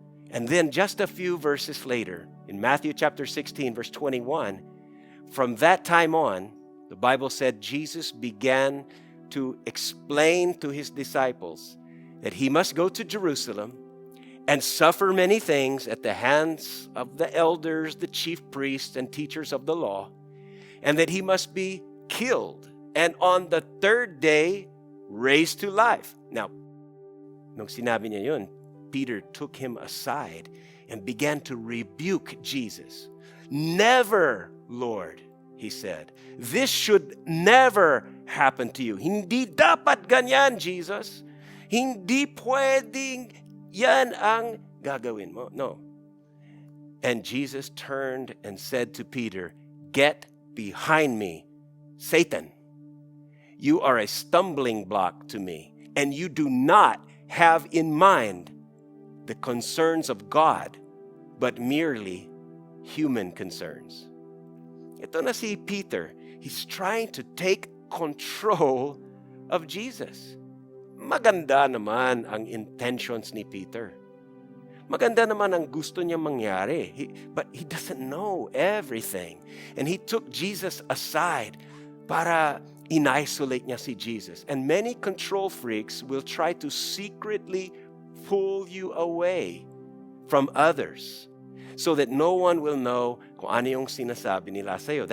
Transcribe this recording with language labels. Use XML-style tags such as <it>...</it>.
<en>And then just a few verses later, in Matthew chapter 16, verse 21, from that time on, the Bible said Jesus began to explain to his disciples that he must go to Jerusalem and suffer many things at the hands of the elders, the chief priests, and teachers of the law, and that he must be killed, and on the third day, raised to life. Now,</en> <tl>nung sinabi niya yun,</tl> <en>Peter took him aside and began to rebuke Jesus. "Never, Lord," he said. "This should never happen to you.</en> <tl>Hindi dapat ganyan, Jesus. Hindi pwedeng yan ang gagawin mo."</tl> <en>No. And Jesus turned and said to Peter, "Get behind me, Satan. You are a stumbling block to me, and you do not have in mind the concerns of God, but merely human concerns."</en> <tl>Ito na si Peter.</tl> <en>He's trying to take control of Jesus.</en> <tl>Maganda naman ang intentions ni Peter. Maganda naman ang gusto niya mangyari.</tl> <en>But he doesn't know everything. And he took Jesus aside</en> <tl>para in-isolate niya si Jesus.</tl> <en>And many control freaks will try to secretly pull you away from others so that no one will know</en> <tl>kung ano yung sinasabi nila sa'yo.</tl>